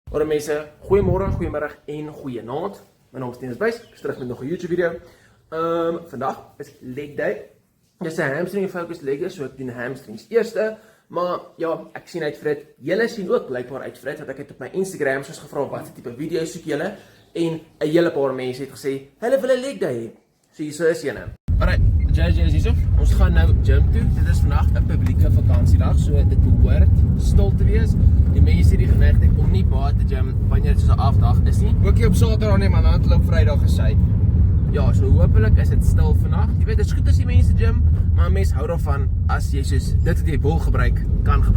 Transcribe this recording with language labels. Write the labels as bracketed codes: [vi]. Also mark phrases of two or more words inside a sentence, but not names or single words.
[af] Ora mense, goeiemôre, goeiemiddag en goeienaand. My naam is Dennis Buys, ek is terug met nog 'n YouTube video. Vandag is [en] leg day. [af] Dis 'n [en] hamstring focused leg day, [af] so ek doen hamstrings eerste. Maar ja, ek sien uit vir dit. Julle sien ook blykbaar uit vir dit, want ek het op my Instagram soos gevra wat tipe video soek julle en 'n hele paar mense het gesê hulle wil 'n [en] leg day [af] hê. So hier is eene. Alright, JJ is hier. Ons gaan nou gym toe. Dit is vandag 'n publieke vakansiedag, so dit behoort stil te wees. Die mense het die geneigtheid om nie baie te gym wanneer dit so 'n afdag is nie. Ook nie op Saterdag nie, man, dan loop Vrydag gesê. Ja, so hopelik is dit stil vandag. Jy weet, dit is goed as die mense gym, maar mense hou daarvan as jy soos dit wat jy wil gebruik, kan gebruik.